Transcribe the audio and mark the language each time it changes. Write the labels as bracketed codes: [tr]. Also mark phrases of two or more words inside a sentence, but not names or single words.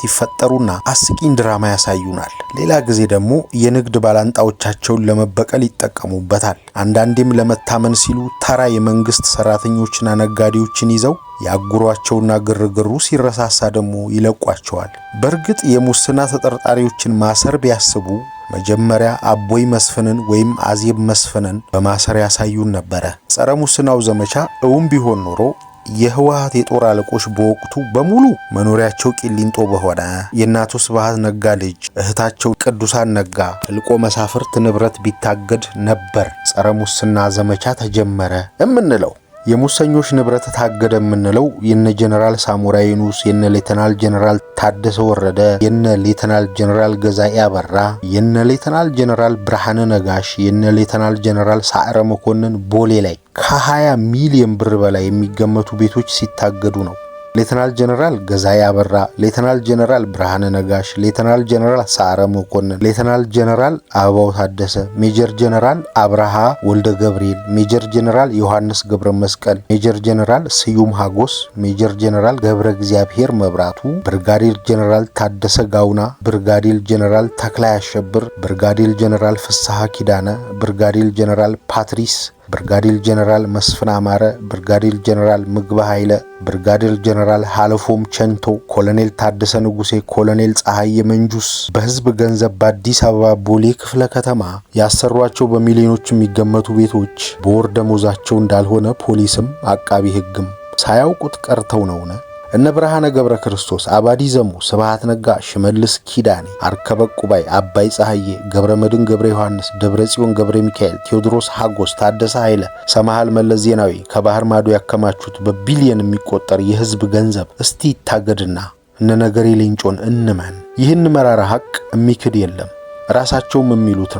[am] ይፈጠሩና አስቂኝ ድራማ ያሳዩናል። ሌላ ጊዜ ደግሞ የንግድ ባላንጣዎቻቸውን ለመበቀል ይጠቀሙበታል። አንዳንዴም ለመታመን ሲሉ ተራ የመንግስት ሰራተኞችና ነጋዴዎችን ይዘው ያጉሯቸውና ግርግሩ ሲረሳሳ ደግሞ ይለቋቸዋል። በእርግጥ የሙስና ተጠርጣሪዎችን ማሰር ቢያስቡ መጀመሪያ አቦይ መስፍንን ወይም አዜብ መስፍንን በማሰር ያሳዩን ነበረ። ጸረ ሙስናው ዘመቻ እውን ቢሆን ኖሮ የህወሓት የጦር አለቆች በወቅቱ በሙሉ መኖሪያቸው ቂሊንጦ በሆነ የእናቱ ስብሃት ነጋ ልጅ እህታቸው ቅዱሳን ነጋ እልቆ መሳፍርት ንብረት ቢታገድ ነበር ጸረ ሙስና ዘመቻ ተጀመረ እምንለው። የሙሰኞች ንብረት ታገደ የምንለው የነ ጀነራል ሳሞራ ዩኑስ፣ የነ ሌተናል ጀነራል ታደሰ ወረደ፣ የነ ሌተናል ጀነራል ገዛኢ አበራ፣ የነ ሌተናል ጀነራል ብርሃነ ነጋሽ፣ የነ ሌተናል ጀነራል ሳዕረ መኮንን ቦሌ ላይ ከ20 ሚሊዮን ብር በላይ የሚገመቱ ቤቶች ሲታገዱ ነው። ሌተናል ጀነራል ገዛኢ አበራ፣ ሌተናል ጀነራል ብርሃነ ነጋሽ፣ ሌተናል ጀነራል ሳዕረ መኮንን፣ ሌተናል ጀነራል አበባው ታደሰ፣ ሜጀር ጀነራል አብርሃ ወልደ ገብርኤል፣ ሜጀር ጀነራል ዮሐንስ ገብረ መስቀል፣ ሜጀር ጀነራል ስዩም ሀጎስ፣ ሜጀር ጀነራል ገብረ እግዚአብሔር መብራቱ፣ ብርጋዴር ጀነራል ታደሰ ጋውና፣ ብርጋዴር ጀነራል ተክላይ አሸብር፣ ብርጋዴር ጀነራል ፍስሐ ኪዳነ፣ ብርጋዴር ጀነራል ፓትሪስ፣ ብርጋዴር ጀነራል መስፍን አማረ፣ ብርጋዴር ጀነራል ምግበ ኃይለ፣ ብርጋዴር ጀነራል ሃለፎም ቸንቶ፣ ኮሎኔል ታደሰ ንጉሴ፣ ኮሎኔል ፀሐይ መንጁስ በህዝብ ገንዘብ በአዲስ አበባ ቦሌ ክፍለ ከተማ ያሰሯቸው በሚሊዮኖች የሚገመቱ ቤቶች በወር ደሞዛቸው እንዳልሆነ ፖሊስም አቃቢ ህግም ሳያውቁት ቀርተው ነውነ። እነ ብርሃነ ገብረ ክርስቶስ፣ አባዲ ዘሙ፣ ስብሃት ነጋ፣ ሽመልስ ኪዳኔ፣ አርከበ ቁባይ፣ አባይ ፀሐዬ፣ ገብረ መድን ገብረ ዮሐንስ፣ ደብረ ጽዮን ገብረ ሚካኤል፣ ቴዎድሮስ ሀጎስ፣ ታደሰ ኃይለ፣ ሰማሃል መለስ ዜናዊ ከባህር ማዶ ያከማቹት በቢሊየን የሚቆጠር የህዝብ ገንዘብ እስቲ ይታገድና እነ ነገሪ ሌንጮን እንመን። ይህን መራራ ሀቅ የሚክድ የለም። ራሳቸውም የሚሉት ነው።